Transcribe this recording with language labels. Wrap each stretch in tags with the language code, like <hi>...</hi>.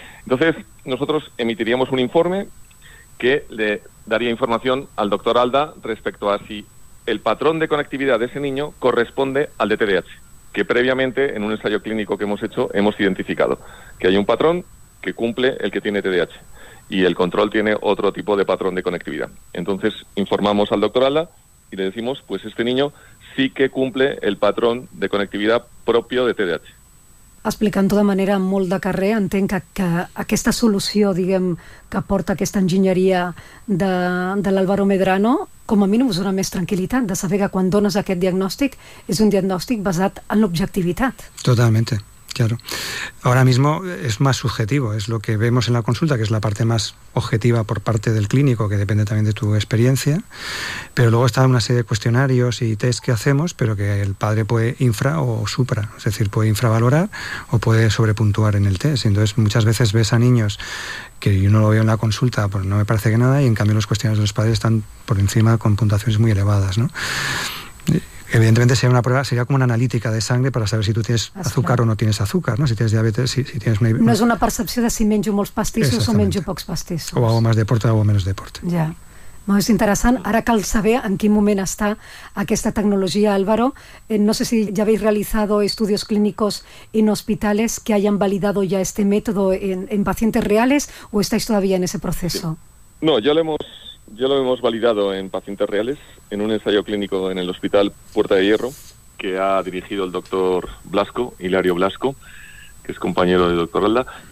<es>Entonces, nosotros emitiríamos un informe que le daría información al doctor Alda respecto a si el patrón de conectividad de ese niño corresponde al de TDAH, que previamente, en un ensayo clínico que hemos hecho, hemos identificado que hay un patrón que cumple el que tiene TDAH y el control tiene otro tipo de patrón de conectividad. Entonces, informamos al doctor Alda y le decimos, pues este niño sí que cumple el patrón de conectividad propio de TDAH.</es> <ca>Explicant-ho de manera molt de carrer, entenc que aquesta solució, diguem, que porta aquesta enginyeria de l'Álvaro Medrano, com a mínim us dona més tranquil·litat de saber que quan dones aquest diagnòstic és un diagnòstic basat en l'objectivitat.</ca> <es>Totalmente, claro. Ahora mismo es más subjetivo, es lo que vemos en la consulta, que es la parte más objetiva por parte del clínico, que depende también de tu experiencia, pero luego está una serie de cuestionarios y test que hacemos, pero que el padre puede infra o supra, es decir, puede infravalorar o puede sobrepuntuar en el test. Entonces muchas veces ves a niños que yo no lo veo en la consulta, pues no me parece que nada, y en cambio los cuestionarios de los padres están por encima con puntuaciones muy elevadas, ¿no? Evidentemente sería una prueba, sería como una analítica de sangre para saber si tú tienes azúcar o no tienes azúcar, ¿no? Si tienes diabetes, si tienes... No es una percepción de si</es> <ca>menjo molts pastissos o menjo pocs pastissos.</ca> <es>O hago más deporte o hago menos deporte.</es> <ca>Ja. No, és interessant. Ara cal saber en quin moment està aquesta tecnologia, Álvaro.</ca> <es>No sé si ja habéis realizado estudios clínicos en hospitales que hayan validado ya este método en pacientes reales o estáis todavía en ese proceso. Sí. No, ya lo hemos validado en pacientes reales, en un ensayo clínico en el Hospital Puerta de Hierro, que ha dirigido el doctor Blasco, Hilario Blasco, que es compañero del doctor Alda.</es>